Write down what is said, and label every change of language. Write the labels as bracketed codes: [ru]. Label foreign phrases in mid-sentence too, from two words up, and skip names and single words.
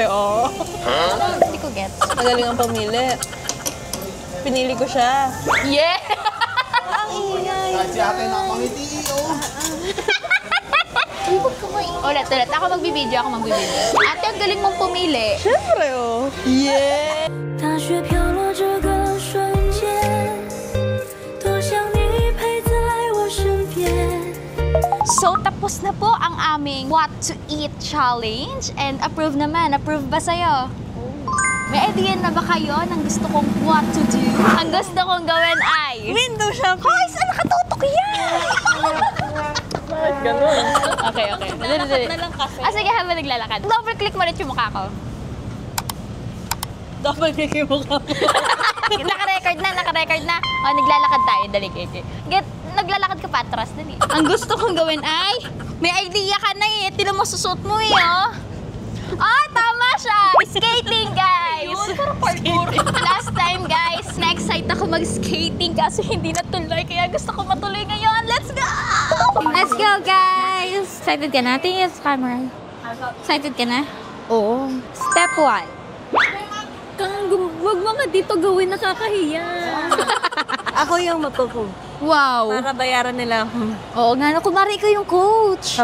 [tl] Hindi ko get. Magaling ang pumili. Pinili ko siya. [en] Yeah! [tl] Ang ingay. Kahit si ate nakapangiti, oh. Ulit. Ako magbibideo, Ate, ang galing mong pumili. Siyempre, [en] Yeah! [zh] 大雪飘落这个瞬间，多想你陪在我身边。 [tl] So, tapos na po ang aming [en] What to Eat Challenge. [tl] And approve naman. Approve ba sa'yo? May idea na ba kayo ng gusto kong [en] what to do? [tl] Ang gusto kong gawin ay... [en] Window shopping! [tl] Hoy, saan nakatutok yan? Ganun. Okay. Dali. na lang kasi. Sige, habang naglalakad. [en] Double click [tl] mo rin yung mukha ko. [en] Double click [tl] yung mukha mo. Naka-record na. O, naglalakad tayo. Dali, Kiki. Naglalakad ka pa atras, dali. Ang gusto kong gawin ay... May idea ka na eh. Tila mo susot mo eh, oh. Tama siya! [en] Skating, guys! Last time, [tl] guys, na-excite ako mag-skating kasi hindi natuloy. Kaya gusto ko matuloy ngayon. [en] Let's go! Let's go, [tl] guys! Excited ka na? Tingin sa camera. Excited ka na? Oo. Step 1. Huwag mo nga dito gawin, nakakahiya. Ako yung matuto. [en] Wow! [tl] Para bayaran nila ako. Oo nga, kumari ikaw yung coach.